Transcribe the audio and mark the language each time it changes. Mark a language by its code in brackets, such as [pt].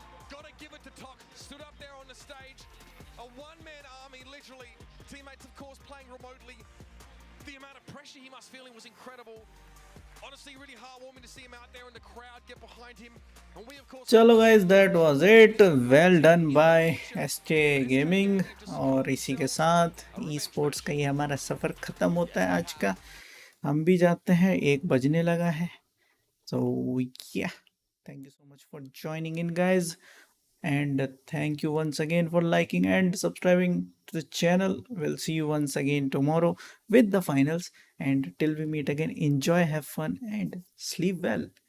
[en] Gotta give it to Tok, stood up there on the stage, a one-man army, literally. Teammates, of course, playing remotely. The amount of pressure he must feeling was incredible. Honestly, really heartwarming to see him out there in the crowd, get behind him. And we, of course... [hi] चलो [en] guys, that was it. Well done by SK Gaming. [hi] और इसी के साथ e sports का ये हमारा सफ़र ख़त्म होता है आज का. हम भी जाते हैं, 1 बजने लगा है. [en] So yeah, thank you so much for joining in, guys. And thank you once again for liking and subscribing to the channel. We'll see you once again tomorrow with the finals. And till we meet again, enjoy, have fun, and sleep well.